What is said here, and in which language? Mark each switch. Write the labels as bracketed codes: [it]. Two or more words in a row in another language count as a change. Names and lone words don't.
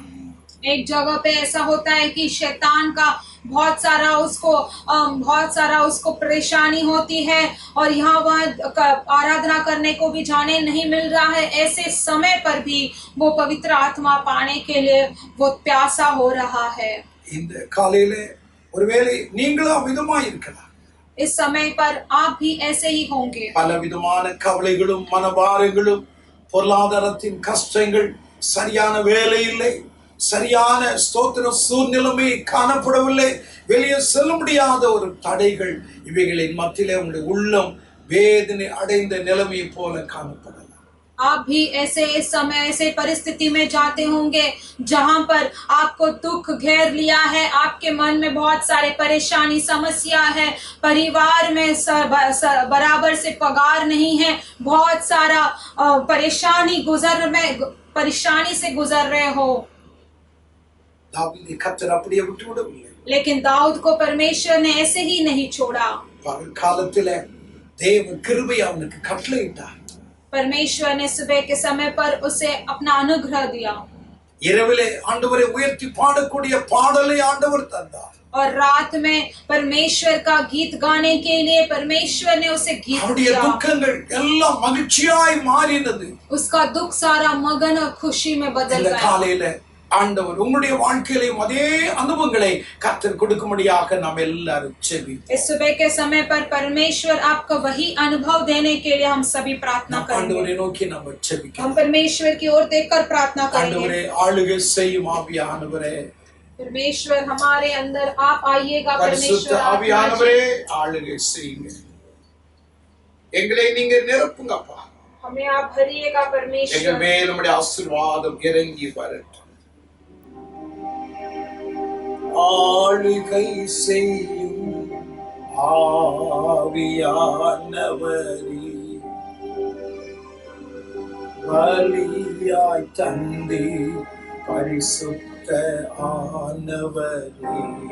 [hi] एक जगह पे ऐसा होता है कि शैतान का बहुत सारा उसको परेशानी होती है और यहाँ वह आराधना करने को भी जाने नहीं मिल रहा है. ऐसे समय पर भी वो पवित्र आत्मा पाने के लिए वो प्यासा हो रहा है. [ta] இந்த காலையிலே ஒருவேளை நீங்களும் விதமாய் இருக்கலாம். [hi] इस समय पर आप भी ऐसे ही होंगे. [ta] பல விதமான கவலைகளும் மனபாரங்களும், பொருளாதாரத்தின் கஷ்டங்கள், சரியான வேலை இல்லை, சரியான ஸ்தோத்திர சூழ்நிலைமை காணப்படவில்லை, வெளியே செல்ல முடியாத ஒரு தடைகள், இவைகளின் மத்தியிலே உங்களுடைய உள்ளம் வேதனை அடைந்த நிலைமை போல காணப்படலாம். [hi] आप भी ऐसे इस समय ऐसे परिस्थिति में जाते होंगे जहां पर आपको दुख घेर लिया है, आपके मन में बहुत सारे परेशानी समस्या है, परिवार में बराबर से पगार नहीं है, बहुत सारा परेशानी से गुजर रहे हो. [ta] தாவீதை கர்த்தர் அப்படியே விட்டுவிடவில்லை. [hi] लेकिन दाऊद को परमेश्वर ने ऐसे ही नहीं छोड़ा. [ta] பகல் காலத்திலே தேவ கிருபை அவனுக்கு கட்டளையிட்டார். [hi] परमेश्वर ने सुबह के समय पर उसे अपना अनुग्रह दिया. [ta] இரவிலே ஆண்டவரை உயர்த்தி பாடக்கூடிய பாடலை ஆண்டவர் தந்தார். [hi] और रात में परमेश्वर का गीत गाने के लिए परमेश्वर ने उसे गीत [ta] அவருடைய [hi] दिया. [ta] துக்கங்கள் எல்லாம் மகிழ்ச்சியாய் மாறினது. [hi] उसका दुख सारा मगन और खुशी में बदल [ta] இந்த [hi] गया. [ta] காலையிலே ஆண்டவர் உங்களுடைய வாழ்க்கையிலும் அதே அனுபவங்களை கர்த்தர் கொடுக்கும்படியாக நாம் எல்லாரும் ஜெபிப்போம். [hi] इस सुबह के समय पर परमेश्वर आपको वही अनुभव देने के लिए हम सभी प्रार्थना करेंगे. [ta] ஆண்டவரை நோக்கி நாம் ஜெபிக்கலாம். [hi] हम परमेश्वर की ओर देखकर प्रार्थना करेंगे. [ta] ஆண்டவரே, ஆளுகை செய்யும் ஆவியானவரே, [hi] परमेश्वर हमारे अंदर आप आइएगा. [ta] பரிசுத்த [hi] परमेश्वर [ta] ஆவியானவரே, ஆளுகை செய்யுங்க. எங்களை நீங்க நிரப்புங்கப்பா. [hi] हमें आप भरिएगा [ta] எங்கள் [hi] परमेश्वर। [ta] மேல் உம்முடைய ஆசீர்வாதம் இறங்கி வரட்டும். ஆளுகை செய்யும் ஆவியானவரே, பலியாய் தந்தி பரிசுத்த ஆனவரே,